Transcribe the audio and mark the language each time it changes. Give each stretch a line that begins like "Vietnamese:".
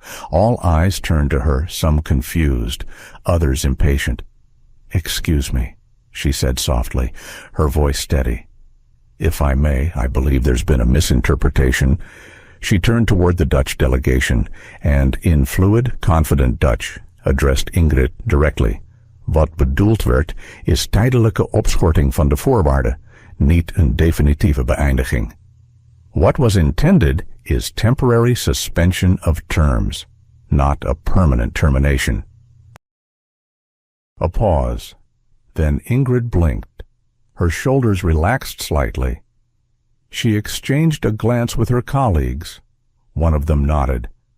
English: All eyes turned to her, some confused, others impatient. "Excuse me," she said softly, her voice steady. "If I may, I believe there's been a misinterpretation." She turned toward the Dutch delegation and, in fluid, confident Dutch, addressed Ingrid directly.
Dutch: "Wat bedoeld werd, is tijdelijke opschorting van de voorwaarden, niet een definitieve beëindiging."
English: What was intended is temporary suspension of terms, not a permanent termination. A pause. Then Ingrid blinked. Her shoulders relaxed slightly. She exchanged a glance with her colleagues. One of them nodded.